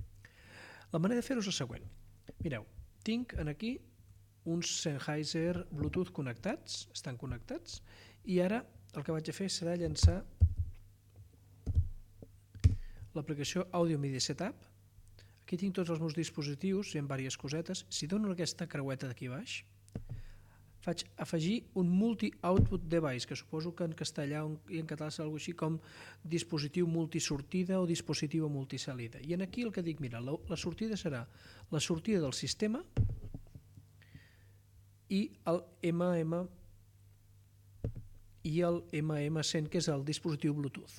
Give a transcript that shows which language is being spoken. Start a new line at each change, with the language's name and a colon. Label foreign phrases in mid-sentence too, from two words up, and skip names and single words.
Catalan: La manera de fer-ho és la següent. Mireu, tinc aquí uns Sennheiser Bluetooth connectats, estan connectats, i ara el que vaig a fer serà llançar l'aplicació Audio Media Setup. Aquí tinc tots els meus dispositius, hi ha diverses cosetes. Si dono aquesta creueta d'aquí baix, faig afegir un
English: multi-output device,
Catalan: que suposo que en castellà i en català és alguna així com dispositiu multisortida o dispositiu multisalida. I aquí el que dic, mira, la sortida serà la sortida del sistema i el MM100, que és el dispositiu Bluetooth.